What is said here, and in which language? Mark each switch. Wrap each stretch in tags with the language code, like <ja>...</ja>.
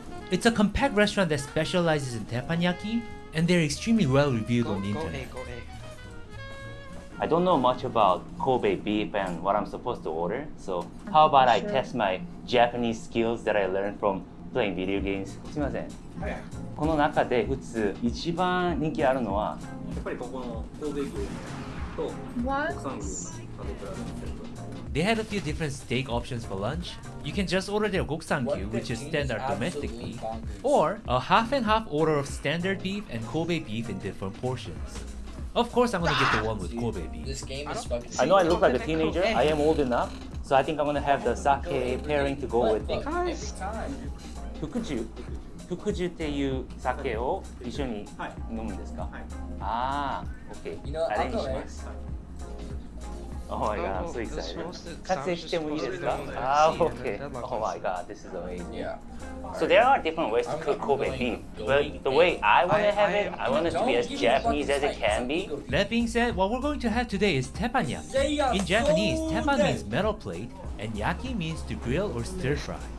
<en>It's a compact restaurant that specializes in teppanyaki, and they're extremely well reviewed on the internet. I don't know much about Kobe beef and what I'm supposed to order, so how about I test my Japanese skills that I learned from playing video games?</en> <ja>すみません。この中で普通一番人気あるのはやっぱりここの神戸牛と国産牛食べ比べにすると。</ja> <en>They had a few different steak options for lunch. You can just order their goksangyu, which is standard domestic beef, or a half and half order of standard beef and Kobe beef in different portions. Of course, I'm gonna get the one with Kobe beef. This game is fucking. I know I look like a teenager. I am old enough, so I think I'm gonna have the sake pairing to go with it.</en> <ja>福寿っていう酒を一緒に飲むんですか？ああ、OK。あれにします。</ja> <en>Oh my god, I'm so excited.</en> <ja>撮影してもいいですか？</ja> <en>Ah, okay. Oh my god, this is amazing. Yeah. So there are different ways to cook Kobe beef, but the way I want to have it, I want it to be as Japanese as it can be. That being said, what we're going to have today is teppanyaki. In Japanese, teppan means metal plate, and yaki means to grill or stir fry.</en>